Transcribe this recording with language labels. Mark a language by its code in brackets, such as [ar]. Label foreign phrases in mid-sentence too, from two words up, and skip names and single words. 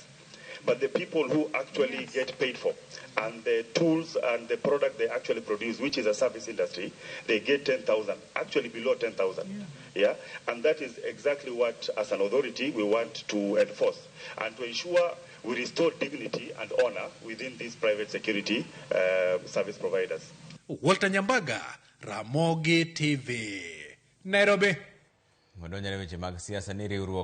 [en] But the people who actually get paid for and the tools and the product they actually produce, which is a service industry, they get 10,000, actually below 10,000. Yeah? And that is exactly what, as an authority, we want to enforce and to ensure we restore dignity and honor within these private security service providers. Walter Nyambaga, Ramogi TV, Nairobi. [luo] Madonjane weche mag siasa ni riwruok